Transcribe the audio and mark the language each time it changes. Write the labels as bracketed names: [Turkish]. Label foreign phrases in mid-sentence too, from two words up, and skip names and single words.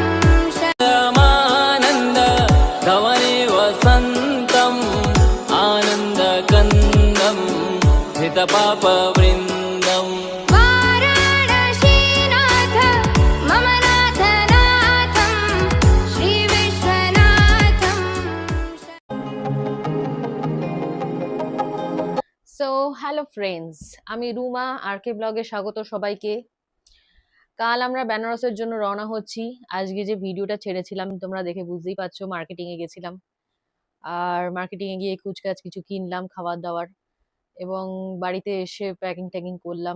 [Sanskrit] मानन्द धवने वसन्तम् आनन्दकन्दम् हितपापवृन्दम् वाराणसीनाथ मम नाथ नाथं श्रीविश्वनाथं। [English] so hello friends, [Bangla] আমি রুমা আরকে ব্লগে স্বাগত সবাইকে। কাল আমরা বেনারসের জন্য রওনা হচ্ছি। আজকে যে ভিডিওটা ছেড়েছিলাম তোমরা দেখে বুঝতেই পারছো, মার্কেটিং এ গেছিলাম। আর মার্কেটিং এ গিয়ে কুচকাচ কিছু কিনলাম খাবার দাবার, এবং বাড়িতে এসে প্যাকিং ট্যাকিং করলাম।